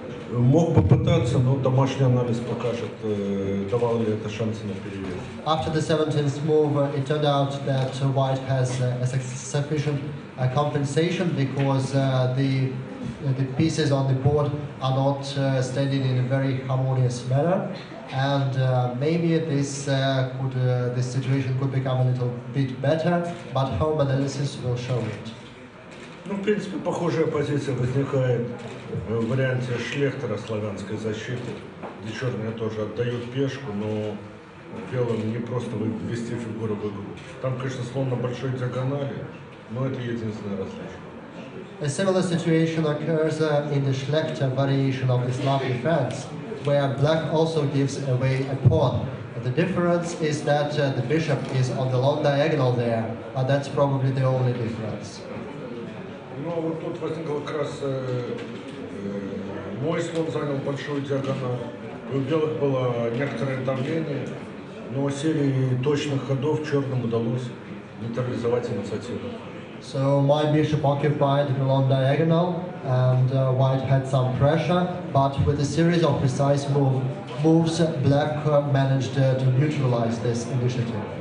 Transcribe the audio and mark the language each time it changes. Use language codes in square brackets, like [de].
[ru] Мог попытаться, но домашний анализ покажет, давал ли это шансы на перевес. [en] After the 17th move, it turned out that White has a sufficient compensation because the pieces on the board are not standing in a very harmonious manner, and maybe this situation could become a little bit better, but home analysis will show it. [ru] Ну, в принципе, похожая позиция возникает в варианте Шлехтера славянской защиты, где черные тоже отдают пешку, но белым не просто ввести фигуру в игру. Там, конечно, слон на большой диагонали, но это единственное различие. [en] A similar situation occurs in the Schlechter variation of the Slav defense, where black also gives away a pawn. The difference is that the bishop is on the long diagonal there, but that's probably the only difference. [ru] Ну, а вот тут возникло как раз мой слон занял большую диагональ. У белых было некоторое давление, но серией точных ходов черным удалось нейтрализовать инициативу. [en] So my bishop occupied the long diagonal, and White had some pressure, but with a series of precise moves, Black managed to neutralize this initiative.